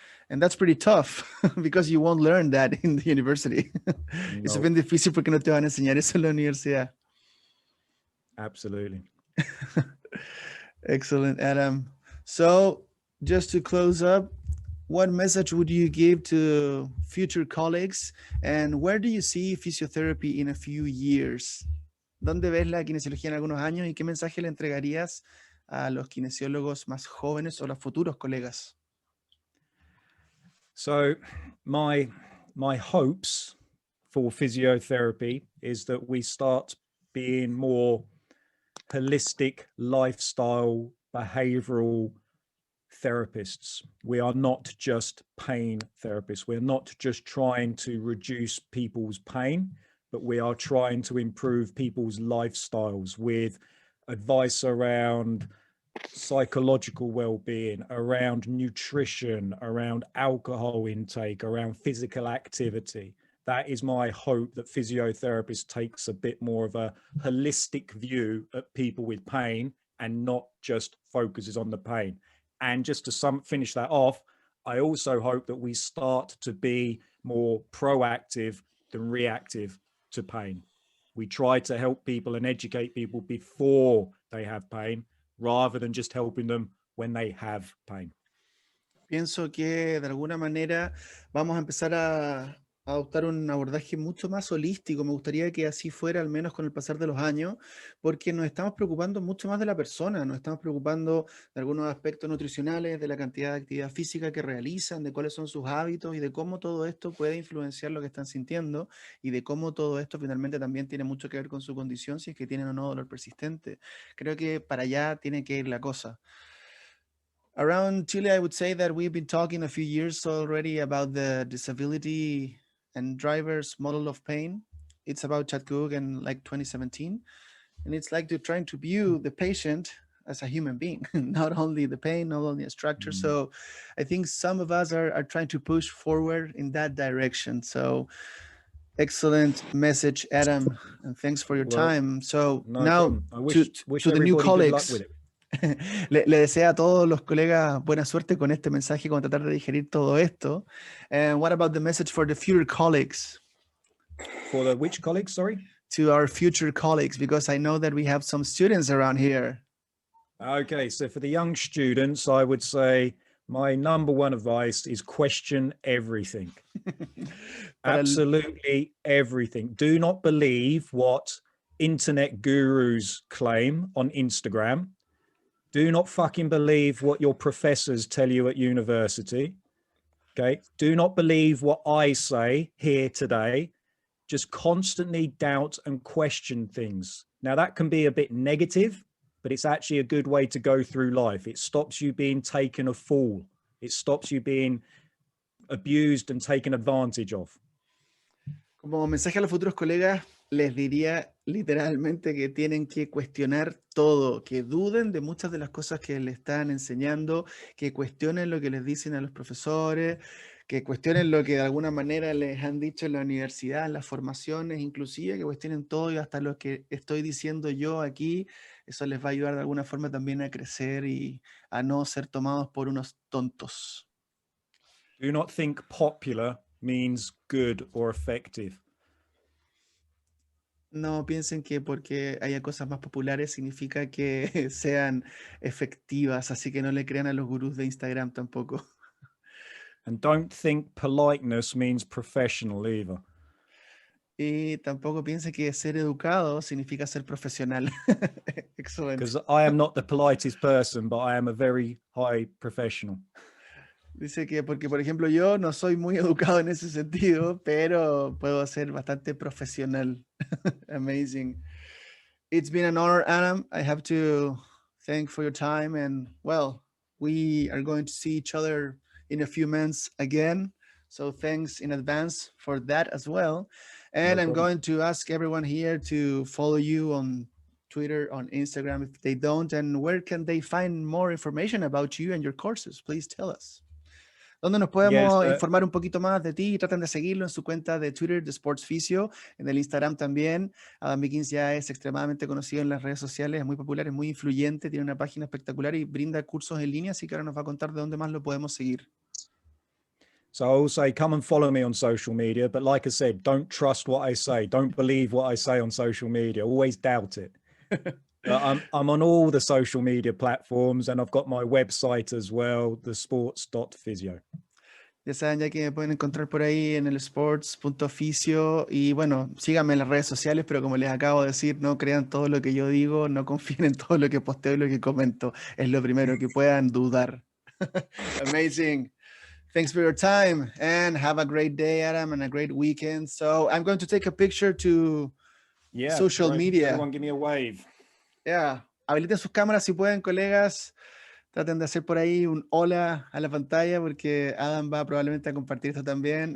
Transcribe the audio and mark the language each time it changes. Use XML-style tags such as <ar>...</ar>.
<en>And that's pretty tough because you won't learn that in the university. No.</en> <es>Eso es bien difícil porque no te van a enseñar eso en la universidad.</es> <en>Absolutely. Excellent, Adam. So just to close up, what message would you give to future colleagues and where do you see physiotherapy in a few years?</en> <es>¿Dónde ves la kinesiología en algunos años y qué mensaje le entregarías a los kinesiólogos más jóvenes o los futuros colegas?</es> <en>So my hopes for physiotherapy is that we start being more holistic lifestyle behavioral therapists. We are not just pain therapists. We're not just trying to reduce people's pain, but we are trying to improve people's lifestyles with advice around psychological well-being, around nutrition, around alcohol intake, around physical activity. That is my hope, that physiotherapist takes a bit more of a holistic view at people with pain and not just focuses on the pain. And just to finish that off, I also hope that we start to be more proactive than reactive to pain. We try to help people and educate people before they have pain, rather than just helping them when they have pain.</en> <es>Pienso que de alguna manera vamos a empezar a adoptar un abordaje mucho más holístico. Me gustaría que así fuera, al menos con el pasar de los años, porque nos estamos preocupando mucho más de la persona, nos estamos preocupando de algunos aspectos nutricionales, de la cantidad de actividad física que realizan, de cuáles son sus hábitos y de cómo todo esto puede influenciar lo que están sintiendo y de cómo todo esto finalmente también tiene mucho que ver con su condición, si es que tienen o no dolor persistente. Creo que para allá tiene que ir la cosa.</es> <en>Around Chile, I would say that we've been talking a few years already about the disability and drivers model of pain. It's about Chad Cook and like 2017. And it's like they're trying to view the patient as a human being, not only the pain, not only a structure. So I think some of us are trying to push forward in that direction. So excellent message, Adam, and thanks for your time. So No now problem. I to, wish to the new everybody good luck colleagues. with it.</en> <es>Le deseo a todos los colegas buena suerte con este mensaje, con tratar de digerir todo esto.</es> <en>And what about the message for the future colleagues? For the which colleagues, sorry? To our future colleagues, because I know that we have some students around here. Okay, so for the young students, I would say my number one advice is question everything. Absolutely everything. Do not believe what internet gurus claim on Instagram. Do not fucking believe what your professors tell you at university. Okay. Do not believe what I say here today. Just constantly doubt and question things. Now that can be a bit negative, but it's actually a good way to go through life. It stops you being taken a fool. It stops you being abused and taken advantage of.</en> <es>Como mensaje a los futuros colegas, les diría literalmente que tienen que cuestionar todo, que duden de muchas de las cosas que les están enseñando, que cuestionen lo que les dicen a los profesores, que cuestionen lo que de alguna manera les han dicho en la universidad, en las formaciones, inclusive que cuestionen todo y hasta lo que estoy diciendo yo aquí. Eso les va a ayudar de alguna forma también a crecer y a no ser tomados por unos tontos.</es> <en>Do not think popular means good or effective.</en> <es>No piensen que porque haya cosas más populares significa que sean efectivas, así que no le crean a los gurús de Instagram tampoco.</es> <en>And don't think politeness means professional either.</en> <es>Y tampoco piensen que ser educado significa ser profesional. Excelente.</es> <en>Because I am not the politest person, but I am a very high professional.</en> <es>Dice que porque, por ejemplo, yo no soy muy educado en ese sentido, pero puedo ser bastante profesional.</es> <en>Amazing. It's been an honor, Adam. I have to thank for your time. And, well, we are going to see each other in a few months again. So thanks in advance for that as well. And No I'm problem. going to ask everyone here to follow you on Twitter, on Instagram, if they don't. And where can they find more information about you and your courses? Please tell us.</en> <es>¿Dónde nos podemos informar un poquito más de ti? Traten de seguirlo en su cuenta de Twitter de Sports Physio, en el Instagram también. Adam Meakins ya es extremadamente conocido en las redes sociales, es muy popular, es muy influyente, tiene una página espectacular y brinda cursos en línea, así que ahora nos va a contar de dónde más lo podemos seguir.</es> <en>So I will say, come and follow me on social media. But like I said, don't trust what I say. Don't believe what I say on social media. Always doubt it. I'm on all the social media platforms and I've got my website as well, thesports.physio.</en> <es>Ya saben, ya que me pueden encontrar por ahí en el sports.physio y bueno, síganme en las redes sociales, pero como les acabo de decir, no crean todo lo que yo digo, no confíen en todo lo que posteo y lo que comento. Es lo primero que puedan dudar.</es> <en>Amazing. Thanks for your time and have a great day, Adam, and a great weekend. So I'm going to take a picture to social media. Everyone give me a wave. Yeah.</en> <es>Habiliten sus cámaras si pueden, colegas. Traten de hacer por ahí un hola a la pantalla porque Adam va probablemente a compartir esto también.</es>